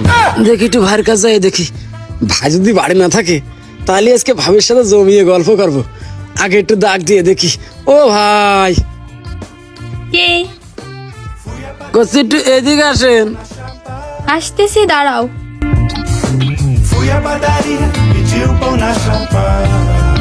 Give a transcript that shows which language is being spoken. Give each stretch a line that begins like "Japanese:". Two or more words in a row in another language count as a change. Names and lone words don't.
Bangla: দেখি একটু ভাইয়ের কাছে যাই, দেখি ভাই যদি বাড়ি না থাকে তাহলে আজকে ভাবির সাথে জমিয়ে গল্প করবো। আগে একটু ডাক দিয়ে দেখি। ও ভাই, কে? কচ্ছি একটু এদিকে আসেন। আসতেছি, দাঁড়াও।
Portuguese: Fui à padaria, pedi o pão na chapa.